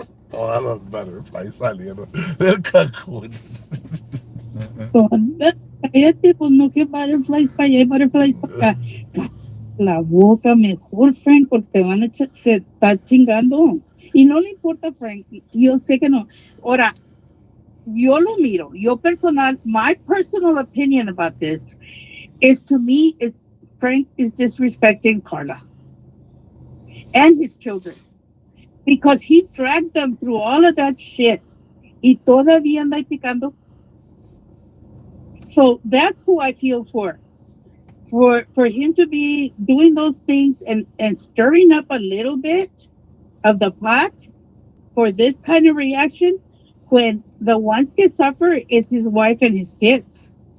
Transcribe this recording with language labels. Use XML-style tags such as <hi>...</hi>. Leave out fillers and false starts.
<es>Todos los butterflies salieron del Cancún. Cállate, pues no que butterflies para allá y butterflies para acá. Cállate la boca mejor, Frank, porque te van a se está chingando. Y no le importa, Frank, yo sé que no. Ahora, yo lo miro, yo personal,</es> <en>my personal opinion about this is to me, it's Frank is disrespecting Carla and his children because he dragged them through all of that shit.</en> <es>Y todavía anda ahí picando.</es> <en>So that's who I feel for. For him to be doing those things and stirring up a little bit of the pot for this kind of reaction when the ones que suffer is his wife and his kids.</en>